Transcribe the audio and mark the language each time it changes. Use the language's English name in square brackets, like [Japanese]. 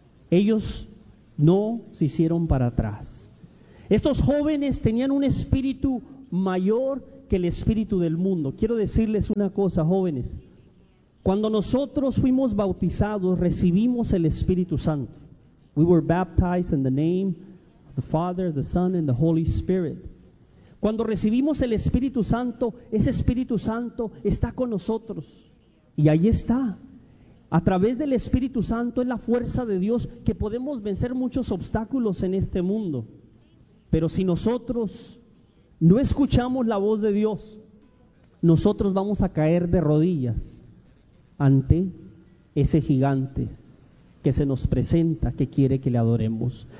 [Spanish] Ellos no se hicieron para atrás. Estos jóvenes tenían un espíritu mayor que el espíritu del mundo. Quiero decirles una cosa, jóvenes. Cuando nosotros fuimos bautizados, recibimos el Espíritu Santo. [English] We were baptized in the name of the Father, the Son, and the Holy Spirit. [Spanish] Cuando recibimos el Espíritu Santo, ese Espíritu Santo está con nosotros. Y ahí está. A través del Espíritu Santo es la fuerza de Dios que podemos vencer muchos obstáculos en este mundo. Pero si nosotros no escuchamos la voz de Dios, nosotros vamos a caer de rodillas ante ese gigante que se nos presenta, que quiere que le adoremos.